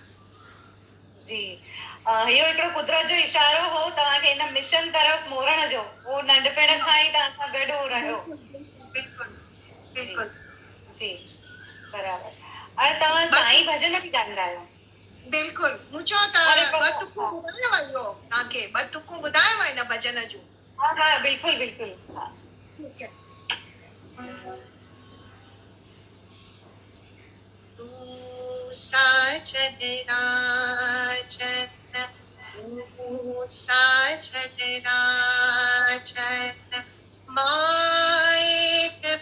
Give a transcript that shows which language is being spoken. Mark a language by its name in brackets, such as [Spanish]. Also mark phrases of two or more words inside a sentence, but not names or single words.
[Sindhi] जी, इहो हिकिड़ो कुदरत जो इशारो हो तव्हांखे हिन मिशन तरफ़ मोड़ण जो, उहो नंढपण खां ई तव्हां सां गॾु हो रहियो। बिल्कुलु बिल्कुलु जी, बराबर। हाणे तव्हां साईं भॼन बि ॻाईंदा आहियो? बिल्कुलु, मूं चयो त ॿ तुकूं ॿुधायांव इहो तव्हांखे, ॿ तुकूं ॿुधायांव हिन भॼन जूं। हा हा बिल्कुलु बिल्कुलु। [Hindi] ठीक है। [Sindhi] तू साजन राजन, तू साजन राजन, मां एक